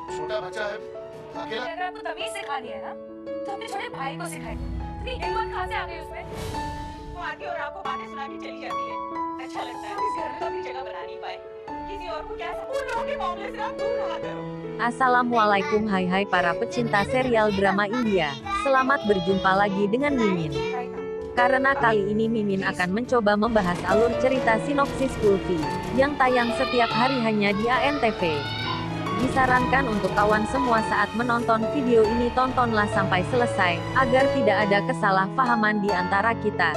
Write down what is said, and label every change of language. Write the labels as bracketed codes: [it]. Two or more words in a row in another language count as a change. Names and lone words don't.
[hi] छोटा बच्चा है अकेला। अगर आपको तमीज सिखानी है ना तो अपने छोटे भाई को सिखाइए। इतनी हिम्मत कहाँ से आ गई उसमें? वो आती है और आपको बातें सुना के चली जाती है। अच्छा लगता है इस घर में तो अपनी जगह बना नहीं पाए। किसी और को क्या उन लोगों के मामले से आप दूर रहा करो। [id] Assalamualaikum hai para pecinta serial drama India. Selamat berjumpa lagi dengan Mimin. Karena kali ini Mimin akan mencoba membahas alur cerita sinopsis Kulfi yang tayang setiap hari hanya di ANTV. Disarankan untuk kawan semua saat menonton video ini tontonlah sampai selesai, agar tidak ada kesalahpahaman di antara kita.